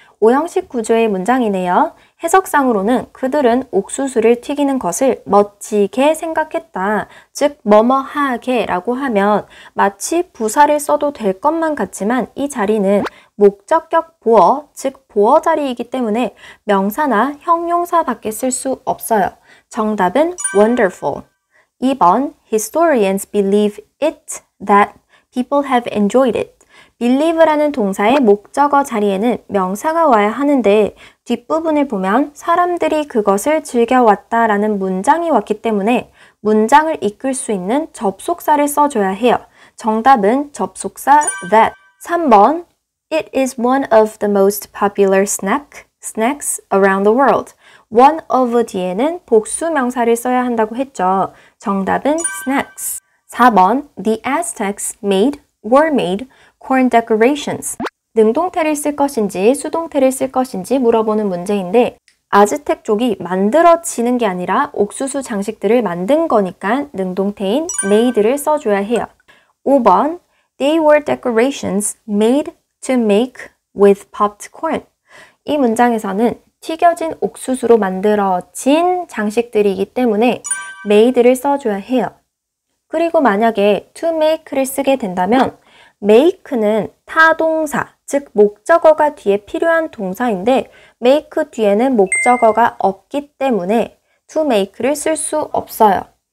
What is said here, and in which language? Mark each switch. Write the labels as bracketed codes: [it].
[ko] 오형식 구조의 문장이네요. 해석상으로는 그들은 옥수수를 튀기는 것을 멋지게 생각했다. 즉 뭐뭐하게 라고 하면 마치 부사를 써도 될 것만 같지만 이 자리는 목적격 보어, 즉 보어 자리이기 때문에 명사나 형용사밖에 쓸 수 없어요. 정답은 wonderful. [en] 2번 Historians believe it that people have enjoyed it. [ko] believe라는 동사의 목적어 자리에는 명사가 와야 하는데 뒷부분을 보면 사람들이 그것을 즐겨왔다라는 문장이 왔기 때문에 문장을 이끌 수 있는 접속사를 써줘야 해요. 정답은 접속사 that. [en] 3번 It is one of the most popular snacks around the world. [ko] one of 뒤에는 복수 명사를 써야 한다고 했죠. 정답은 snacks. [en] 4번 The Aztecs were made corn decorations. [ko] 능동태를 쓸 것인지 수동태를 쓸 것인지 물어보는 문제인데 아즈텍 족이 만들어지는 게 아니라 옥수수 장식들을 만든 거니까 능동태인 made를 써줘야 해요. [en] 5번 They were decorations made to make with popped corn. [ko] 이 문장에서는 튀겨진 옥수수로 만들어진 장식들이기 때문에 made를 써줘야 해요. 그리고 만약에 to make를 쓰게 된다면 make는 타동사, 즉 목적어가 뒤에 필요한 동사인데 make 뒤에는 목적어가 없기 때문에 to make를 쓸 수 없어요.